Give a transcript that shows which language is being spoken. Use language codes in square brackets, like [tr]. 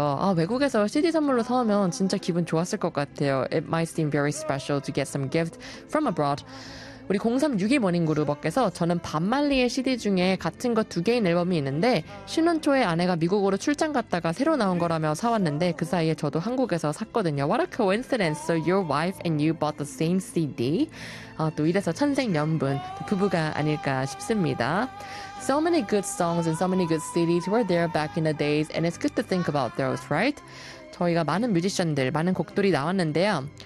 [ko] 아, 외국에서 CD 선물로 사오면 진짜 기분 좋았을 것 같아요. [en] It might seem very special to get some gift from abroad. [ko] 우리 0361 모닝그루버께서 저는 밥말리의 CD 중에 같은 거두 개인 앨범이 있는데 신혼초에 아내가 미국으로 출장 갔다가 새로 나온 거라며 사왔는데 그 사이에 저도 한국에서 샀거든요. [en] What a coincidence. So your wife and you bought the same CD. [ko] 또 이래서 천생연분, 부부가 아닐까 싶습니다. [en] So many good songs and so many good CDs were there back in the days, and it's good to think about those, right? [ko] 저희가 많은 뮤지션들, 많은 곡들이 나왔는데요.